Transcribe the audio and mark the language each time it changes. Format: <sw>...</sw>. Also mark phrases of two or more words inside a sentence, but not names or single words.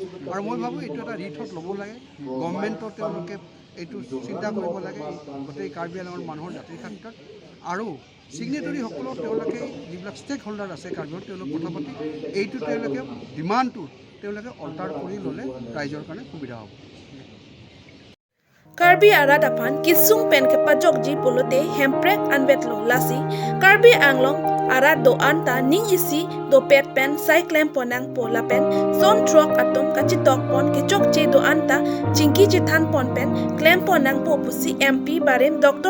<as>আৰু মই ভাবোঁ এইটো এটা ৰিথত ল'ব লাগে, গভৰ্ণমেণ্টৰ তেওঁলোকে এইটো চিন্তা কৰিব লাগে গোটেই কাৰ্বি আংলঙৰ মানুহৰ জাতিৰ ক্ষেত্ৰত। আৰু ছিগনেটৰীসকলৰ তেওঁলোকে যিবিলাক</as> <en>stake holder</en> <as>আছে কাৰ্বিৰ, তেওঁলোক কথা পাতি এইটো তেওঁলোকে ডিমাণ্ডটো তেওঁলোকে অল্টাৰ কৰি ল'লে ৰাইজৰ কাৰণে সুবিধা হ'ব।</as> <mjw>Karbi arat apan kisung pen ke pajok ji pulute hemprek anbetlo lasi Karbi Anglong arat do anta ning isi do pet pen sai klem ponang pola pen son trok atom kachitok pon kechok che do anta chingki che than pon pen klem ponang po pusi MP barem Dr.</mjw>